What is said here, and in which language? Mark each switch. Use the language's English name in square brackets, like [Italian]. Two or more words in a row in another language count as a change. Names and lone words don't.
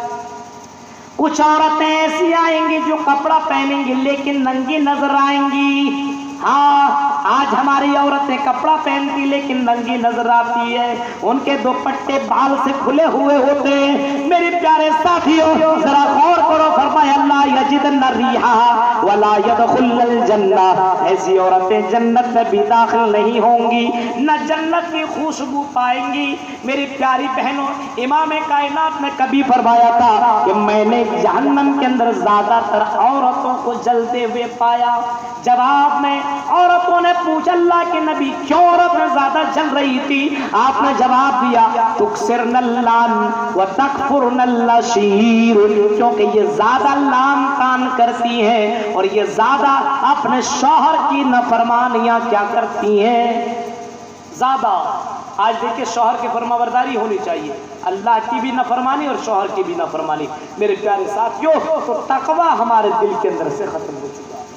[Hindi] कुछ औरतें ऐसी आएंगी जो कपड़ा पहनेंगी लेकिन नंगी नजर आएंगी। हाँ, आज हमारी औरतें कपड़ा पहनती लेकिन नंगी नजर आती है, उनके दुपट्टे बाल से खुले हुए होते हैं। मेरे प्यारे साथियों, जरा गौर करो, फरमाया [Arabic] لا يجدن ريحها ولا يدخلن الجنة, [Hindi] ऐसी औरतें जन्नत में भी दाखिल नहीं होंगी, न जन्नत की खुशबू पाएंगी। मेरी प्यारी बहनों, इमाम कायनात ने कभी फरमाया था कि मैंने जहन्नम के अंदर ज्यादातर औरतों को जलते हुए पाया। जवाब में औरतों ने पूछा, अल्लाह के नबी क्यों औरतें ज्यादा जल रही थी? आपने जवाब दिया, [Arabic] تكثرن اللعن وتكفرن العشير, [Hindi] क्योंकि ये ज्यादा लाम कान करती हैं और ये ज्यादा अपने शौहर की नाफरमानियां क्या करती हैं, ज्यादा। आज देखिए, शौहर की फरमाबरदारी होनी चाहिए, अल्लाह की भी नाफरमानी और शौहर की भी नाफरमानी। मेरे प्यारे साथियों, तो तकवा हमारे दिल के अंदर से खत्म हो चुका है।